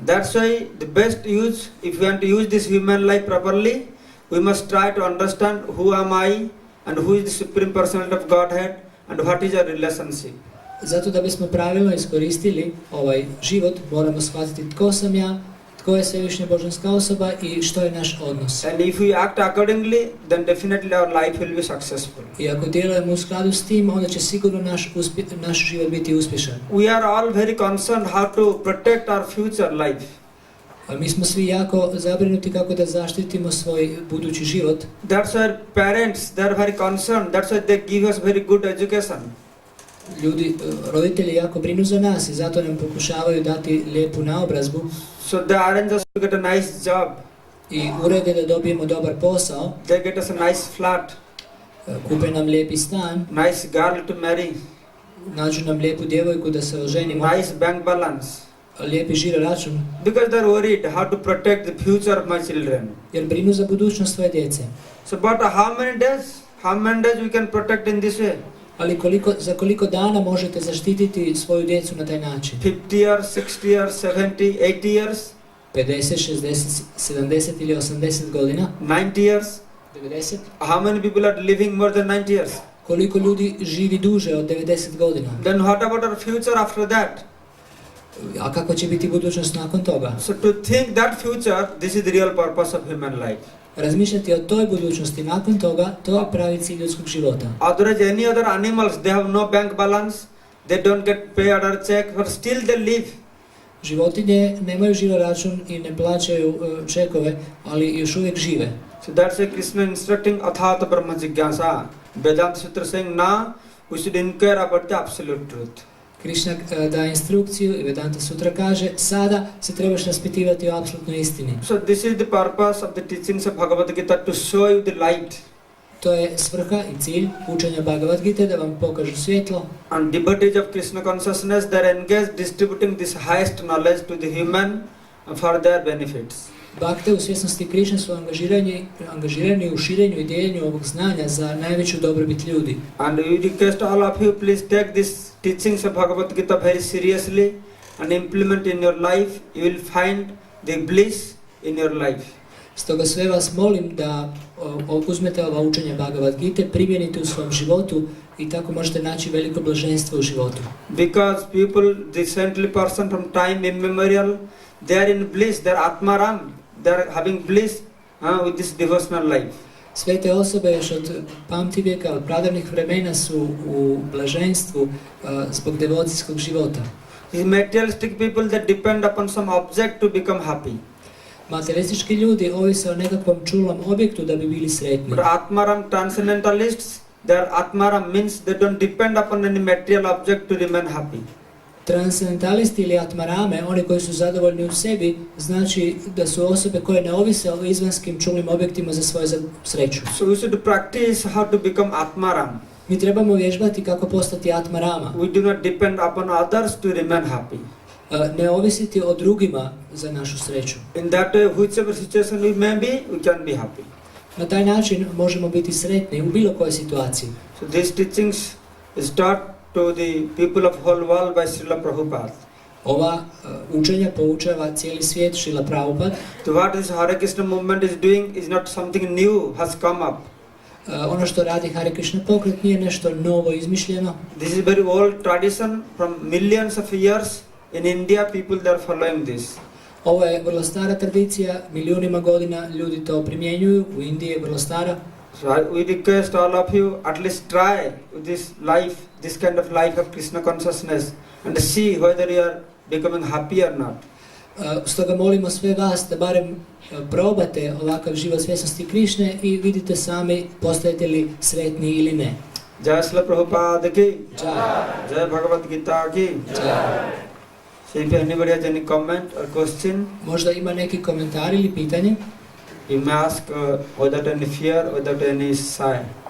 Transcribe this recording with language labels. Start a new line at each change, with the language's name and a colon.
English: That's why the best use, if we want to use this human life properly, we must try to understand who am I and who is the Supreme Personality of Godhead and what is our relationship.
Croatian: Zato da bismo pravilno iskoristili ovaj život, moramo shvatiti tko sam ja, tko je svevišnja božanska osoba i što je naš odnos.
English: And if we act accordingly, then definitely our life will be successful.
Croatian: I ako djelujemo u skladu s tim, onda će sigurno naš život biti uspješan.
English: We are all very concerned how to protect our future life.
Croatian: A mi smo svi jako zabrinuti kako da zaštitimo svoj budući život.
English: That's why parents, they are very concerned. That's why they give us very good education.
Croatian: Roditelji jako brinu za nas i zato nam pokušavaju dati lijepu naobrazbu.
English: So they arrange us to get a nice job.
Croatian: I urede da dobijemo dobar posao.
English: They get us a nice flat.
Croatian: Kupe nam lijepi stan.
English: Nice girl to marry.
Croatian: Nađu nam lijepu djevojku da se oženimo.
English: Nice bank balance.
Croatian: Lijepi žiro račun.
English: Because they are worried how to protect the future of my children.
Croatian: Jer brinu za budućnost svoje djece.
English: So but how many days we can protect in this way?
Croatian: Ali za koliko dana možete zaštititi svoju djecu na taj način?
English: 50 years, 60 years, 70, 80 years,
Croatian: 50, 60, 70 ili 80 godina?
English: 90 years.
Croatian: 90?
English: How many people are living more than 90 years?
Croatian: Koliko ljudi živi duže od 90 godina?
English: Then what about our future after that?
Croatian: A kako će biti budućnost nakon toga?
English: So to think that future, this is the real purpose of human life.
Croatian: Razmišljati o toj budućnosti nakon toga, to je pravi cilj ljudskog života.
English: Otherwise, any other animals, they have no bank balance, they don't get paid other check, but still they live.
Croatian: Životinje nemaju žiro račun i ne plaćaju čekove, ali još uvijek žive.
English: So that's why Krishna instructing Athata Brahma Jigyasa. Vedanta Sutra saying, now we should inquire about the absolute truth.
Croatian: Krishna daje instrukciju i Vedanta Sutra kaže, sada se trebaš raspitivati o apsolutnoj istini.
English: So this is the purpose of the teachings of Bhagavad Gita, to show you the light.
Croatian: To je svrha i cilj učenja Bhagavad Gita, da vam pokažu svjetlo.
English: And devotees of Krishna consciousness, they are engaged distributing this highest knowledge to the human for their benefits.
Croatian: Bhakte u svjesnosti Krishna su angažirani u širenju i dijeljenju ovog znanja za najveću dobrobit ljudi.
English: And we request all of you, please take these teachings of Bhagavad Gita very seriously and implement in your life. You will find the bliss in your life.
Croatian: Stoga sve vas molim da uzmete ova učenja Bhagavad Gite, primijenite u svom životu i tako možete naći veliko blaženstvo u životu.
English: Because people, the saintly person from time immemorial, they are in bliss, they are Atmaram, they are having bliss with this devotional life.
Croatian: Sve te osobe još od pamtivijeka, od pradavnih vremena su u blaženstvu zbog devocijskog života.
English: These materialistic people, they depend upon some object to become happy.
Croatian: Materialistički ljudi ovise o nekakvom čulom objektu da bi bili sretni.
English: But Atmaram transcendentalists, their Atmaram means they don't depend upon any material object to remain happy.
Croatian: Transcendentalisti ili atmarame, oni koji su zadovoljni u sebi, znači da su osobe koje ne ovise o izvanskim čulnim objektima za svoju sreću.
English: So we should practice how to become Atmaram.
Croatian: Mi trebamo vježbati kako postati atmarama.
English: We do not depend upon others to remain happy.
Croatian: Ne ovisiti o drugima za našu sreću.
English: In that way, whichever situation we may be, we can be happy.
Croatian: Na taj način možemo biti sretni u bilo kojoj situaciji.
English: So these teachings is taught to the people of whole world by Srila Prabhupada.
Croatian: Ova učenja poučava cijeli svijet Srila Prabhupada.
English: So what this Hare Krishna movement is doing is not something new has come up.
Croatian: Ono što radi Hare Krishna pokret nije nešto novo izmišljeno.
English: This is very old tradition from millions of years. In India, people they are following this.
Croatian: Ovo je vrlo stara tradicija, milijunima godina ljudi to primjenjuju, u Indiji je vrlo stara.
English: So we request all of you at least try this life, this kind of life of Krishna consciousness and see whether you are becoming happy or not.
Croatian: Stoga molimo sve vas da barem probate ovakav život svjesnosti Krišne i vidite sami postajete li sretni ili ne.
Hindi: Jai Srila Prabhupada ki, Jai. Jai Bhagavad Gita ki. Jai.
English: So if anybody has any comment or question,
Croatian: možda ima neki komentar ili pitanje?
English: you may ask without any fear, without any sigh.